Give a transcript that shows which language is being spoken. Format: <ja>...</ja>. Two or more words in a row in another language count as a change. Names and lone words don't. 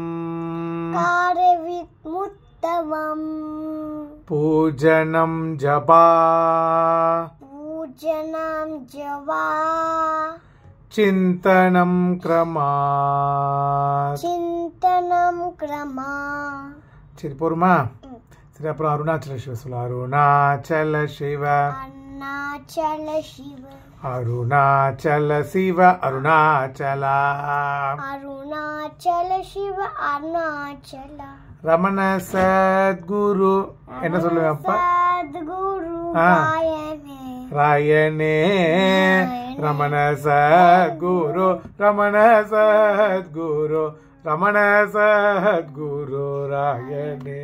<sa>कार्यमुत्तमम् पूजनं जपा पूजनं जपा चिन्तनं क्रमात् चिन्तनं क्रमा</sa> <ta>சரி போருமா? சரி அப்புறம் அருணாச்சல சிவ சொல்லு. அருணாச்சல சிவ</ta> <sa>अरुणाचल शिव</sa> <ta>அருணாச்சல சிவ அருணாச்சலா</ta> <sa>अरुणाचल शिव अरुणाचल</sa> <ta>ரமண சத்குரு என்ன சொல்லுவேன் அப்பா?</ta> <sa>सद्गुरु ஆ. रायने</sa> <ta>ராயனே ரமண சத்குரு ரமண சத்குரு ரமண சத்குரு ராயனே.</ta>